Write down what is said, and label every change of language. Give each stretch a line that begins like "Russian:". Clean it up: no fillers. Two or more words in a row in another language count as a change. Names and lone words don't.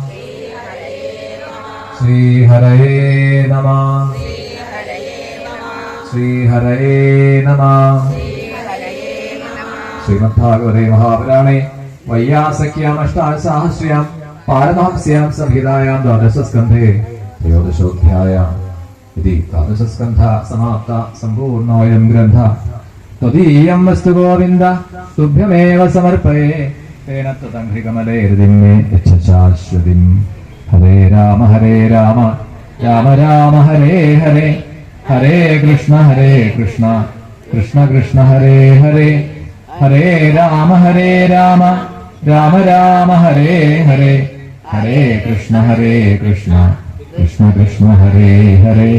Sanskrit: ശ്രീഹരയേ നമഃ. ശ്രീഹരയേ നമഃ. ശ്രീമദ്ഭാഗവതേ മഹാപുരാണേ വൈയാസക്യാം അഷ്ടാദശസഹസ്ര്യാം പാരമഹംസ്യാം സംഹിതായാം ദ്വാദശസ്കന്ധേ ത്രയോദശോऽധ്യായः. इति द्वादशस्कन्धः समाप्तः सम्पूर्णोऽयं ग्रन्थः. त्वदीयं वस्तु गोविन्द तुभ्यमेव समर्पये. तेन त्वदङ्घ्रिकमले हृदिं मे यच्छ शाश्वतीम्. हरे राम राम राम हरे हरे. हरे कृष्ण कृष्ण कृष्ण हरे हरे. हरे राम राम राम हरे हरे. हरे कृष्ण कृष्ण कृष्ण हरे हरे.